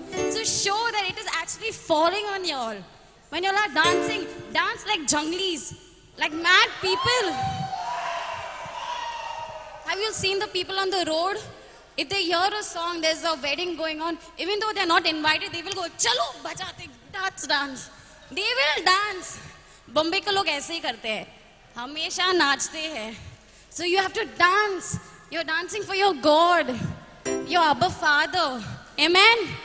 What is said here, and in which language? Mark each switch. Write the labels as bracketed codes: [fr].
[en] So show that it is actually falling on y'all. When y'all are dancing, dance like junglis, like mad people. Have you seen the people on the road? If they hear a song, there's a wedding going on, even though they're not invited, they will go, [hi] chalo, bajate, [en] dance. They will dance. [hi] Bombay के लोग ऐसे ही करते हैं, हमेशा नाचते हैं. [en] So you have to dance. You're dancing for your God, your Abba Father. Amen.